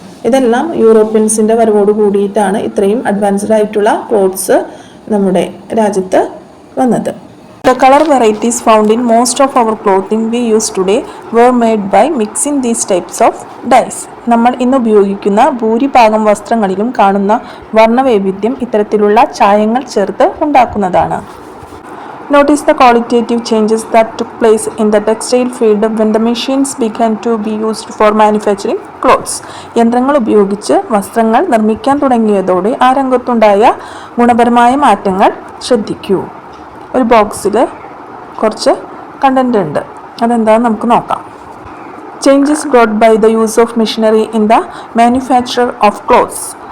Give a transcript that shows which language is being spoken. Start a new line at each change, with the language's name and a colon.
Malayalam: ഇതെല്ലാം യൂറോപ്യൻസിൻ്റെ വരവോട് കൂടിയിട്ടാണ് ഇത്രയും അഡ്വാൻസ്ഡ് ആയിട്ടുള്ള ക്ലോത്ത്സ് നമ്മുടെ രാജ്യത്ത് വന്നത്.
English: The color varieties found in most of our clothing we use today were made by mixing these types of dyes.
Malayalam: നമ്മൾ ഇന്ന് ഉപയോഗിക്കുന്ന ഭൂരിഭാഗം വസ്ത്രങ്ങളിലും കാണുന്ന വർണ്ണവൈവിധ്യം ഇത്തരത്തിലുള്ള ചായങ്ങൾ ചേർത്ത് ഉണ്ടാക്കുന്നതാണ്.
English: Notice the qualitative changes that took place in the textile field when the machines began to be used for manufacturing clothes.
Malayalam: യന്ത്രങ്ങൾ ഉപയോഗിച്ച് വസ്ത്രങ്ങൾ നിർമ്മിക്കാൻ തുടങ്ങിയതോടെ ആ രംഗത്തുണ്ടായ ഗുണപരമായ മാറ്റങ്ങൾ ശ്രദ്ധിക്കൂ. ഒരു ബോക്സിൽ കുറച്ച് കണ്ടന്റ് ഉണ്ട്. അതെന്താണെന്ന് നമുക്ക് നോക്കാം.
English: Changes brought by the use of machinery in the manufacture of clothes.